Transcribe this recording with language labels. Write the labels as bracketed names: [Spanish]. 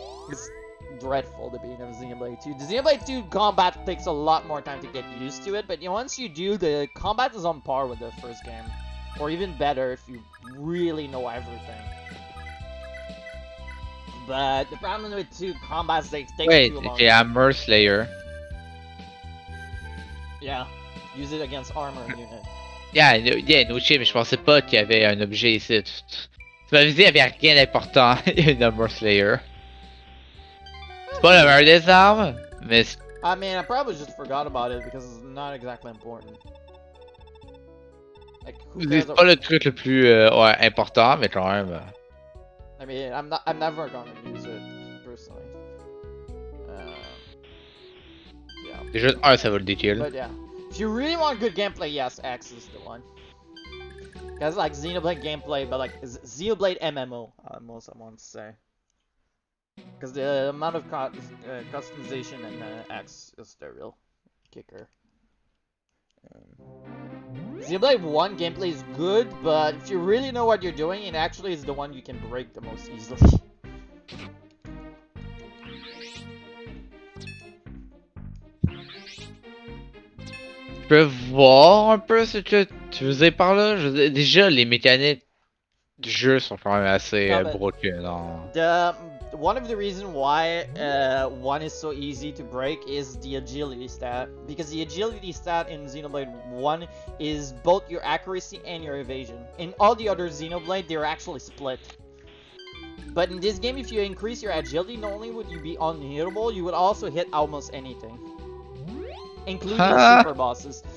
[English] It's dreadful, the beginning of Xenoblade 2. The Xenoblade 2 combat takes a lot more time to get used to it, but once you do, the combat is on par with the first game. Or even better if you really know everything. But the problem with 2 combats, they take too long. Wait, Armor Slayer. Yeah, use it against armor unit. Yeah, no shit, [French] mais je pensais pas qu'il y avait un objet ici. Tu m'avais dit qu'il y avait rien d'important, une Armor Slayer. C'est pas le meilleur des armes, mais... [English] I mean, I probably just forgot about it because it's not exactly important. Like, [French] c'est pas le truc le plus important, mais quand même... [English] I mean, I'm never gonna use it, personally. Yeah. [French] C'est juste ça va le déchirer. [English] But yeah, if you really want good gameplay, yes, X is the one. That's like Xenoblade gameplay, but like Xenoblade MMO, most I want to say. Because the amount of customization in X is the real kicker. Xenoblade 1 gameplay is good, but if you really know what you're doing, it actually is the one you can break the most easily. [French] Je peux voir un peu ce que tu veux dire par là. Je veux dire, déjà, les mécaniques du jeu sont quand même assez [English] No, but broken. [French] Non? [English] one of the reasons why one is so easy to break is the agility stat, because the agility stat in Xenoblade 1 is both your accuracy and your evasion. In all the other Xenoblade, they're actually split. But in this game, if you increase your agility, not only would you be unhittable, you would also hit almost anything, including the super bosses.